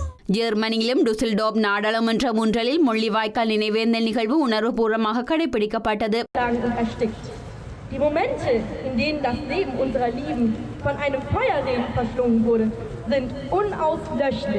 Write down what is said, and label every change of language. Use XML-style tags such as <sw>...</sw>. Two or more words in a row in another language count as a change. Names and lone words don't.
<ta>ஜெர்மனியிலும் டுசில்டோப் நாடாளுமன்ற முன்றலில் முள்ளிவாய்க்கால் நினைவேந்தல் நிகழ்வு உணர்வுபூர்வமாக கடைபிடிக்கப்பட்டது.</ta> <de>Die Momente, in denen das Leben unserer Lieben von einem Feuerregen verschlungen wurde, sind unauslöschlich.</de>